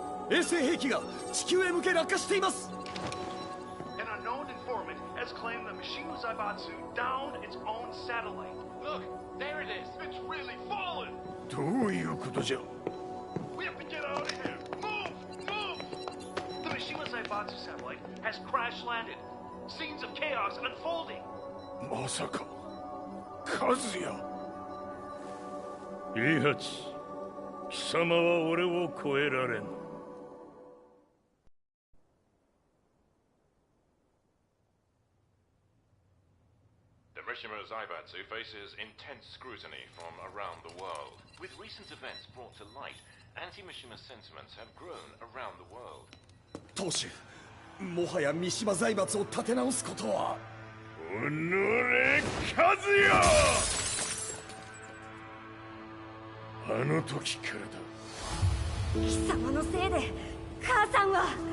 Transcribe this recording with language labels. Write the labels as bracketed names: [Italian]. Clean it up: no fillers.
[Japanese] 衛星兵器が地球へ向け落下しています。 [English] An unknown informant has claimed the Mishima Zaibatsu downed its own satellite. Look, there it is. It's really fallen. [Japanese] どういうことじゃ。 [English] We have to get out of here. Move! Move! The Mishima Zaibatsu satellite has crash landed. Scenes of chaos unfolding. [Japanese] まさか、和也。イハチ、貴様は俺を超えられん。 [English] The Mishima Zaibatsu Zaibatsu faces intense scrutiny from around the world. With recent events brought to light, anti-Mishima sentiments have grown around the world. [Japanese] 当主、もはや三島財閥を立て直すことは。おのれ、和也！あの時からだ。貴様のせいで母さんは。